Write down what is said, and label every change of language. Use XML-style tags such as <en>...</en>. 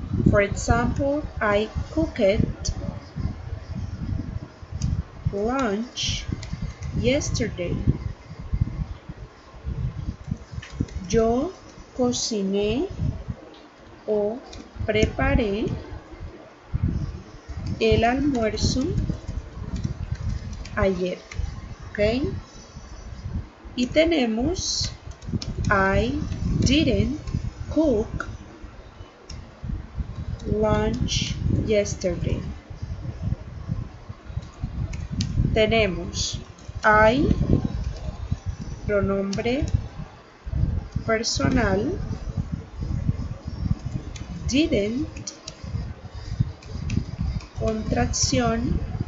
<en>For example, I cooked lunch yesterday.</en> <es>Yo cociné o preparé el almuerzo ayer. ¿Ok? Y tenemos</es> <en>I didn't cook lunch yesterday.</en> <es>Tenemos I, pronombre personal, didn't, contracción</es>